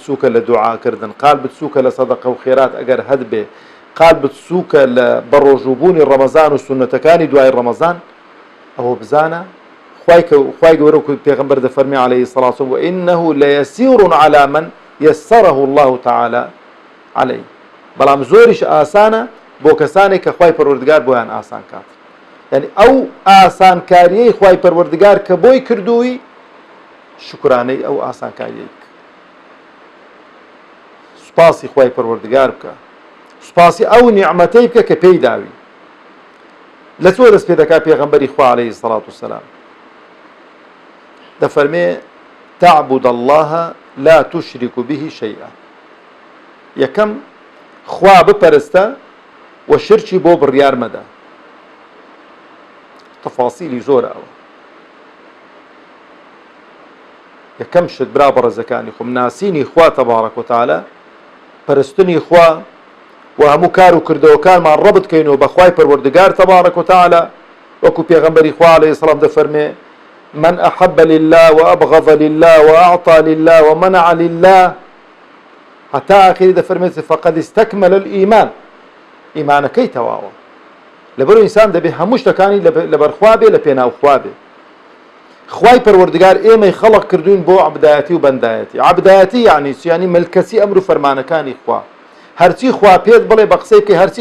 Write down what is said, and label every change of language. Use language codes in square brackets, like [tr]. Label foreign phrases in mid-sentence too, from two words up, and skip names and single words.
[ckb] سوکە لە دوعاکردن، قالبت سوکە لە سەدەقە و خێرات ئەگەر هەد بێ، قالبت سوکە لە بەڕۆژوبوونی ڕەمەزان و سونەتەکانی دوای ڕەمەزان، ئەوە بزانە خوای گەورە و پێغەمبەر دەفەرمێ [ar] عليه الصلاة والسلام وإنه ليسير على من يسره الله تعالى عليه [ckb] بەڵام زۆریش ئاسانە بۆ کەسانێک کە خوای پەروەردگار بۆیان ئاسان کات یعنی ئەو ئاسانکاریەی خوای پەروەردگار کە بۆی کردووی شکرانەی ئەو ئاسانکاریەی سوپاسی خوای پەروەردگار بکە سوپاسی ئەو نیعمەتەی بکە کە پێی داوی لە چۆ دەست پێ دەکات پێغەمبەری خوا [ar] عليه الصلاة والسلام [ckb] دەفەرمێ [ar] تعبد الله لا تشرك به شيئا [ckb] یەکەم خوا بپەرستە و شرکی بۆ بڕیار مەدە تەفاسیلی زۆرە ئەوە یەکەم شت برا بەڕێزەکانی خۆم ناسینی خوا [ar] تەبارەک و تەعالە [ckb] پەرستنی خوا و هەموو کار و کردەوەکانمان ڕەبط بکەینەوە بە خوای پەروەردگار [ar] تەبارەک و تەعالە [ckb] وەکو پێغەمبەری خوا [ar] عليه السلام [ckb] دەفەرمێ [ar] من أحب لله وأبغض لله وأعطى لله ومنع لله حتى آخر [ckb] دەفەرمێت [ar] فقد استكمل الإيمان [ckb] ئیمانەکەی تەواوە لەبەرەوە ئینسان دەبێ هەموو شتەکانی لەبەر خوا بێ لە پێناو خوا بێ خوای پەروەردگار ئێمەی خەڵق کردوین بۆ عەبدایەتی و بەندایەتی عەبدایەتی یعنی ملکەسی ئەمر و فەرمانەکانی خوا هەرچی خوا پێت بڵێ بە قسەی بکەی هەرچی